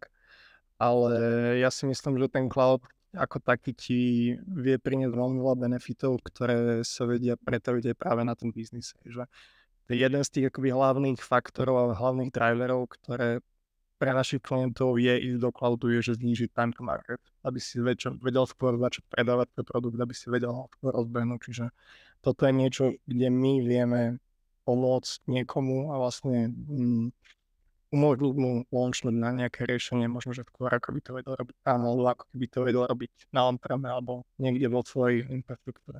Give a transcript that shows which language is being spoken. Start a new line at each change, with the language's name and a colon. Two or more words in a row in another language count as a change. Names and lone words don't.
Slovak: Ale ja si myslím, že ten cloud ako taký ti vie priniesť veľmi veľa benefitov, ktoré sa vedia pretaviť aj práve na tom biznise, že jeden z tých akoby hlavných faktorov a hlavných driverov, ktoré pre našich klientov je ísť do cloudu, je, že znížiť
English: time to market,
Slovak: aby si vedel skôr začať predávať ten produkt, aby si vedel skôr rozbehnúť. Čiže toto je niečo, kde my vieme pomôcť niekomu a vlastne umožniť mu launchnúť na nejaké riešenie, možno, že skôr ako by to vedel robiť tam, alebo ako by to vedel robiť na on-preme alebo niekde vo svojej infraštruktúre.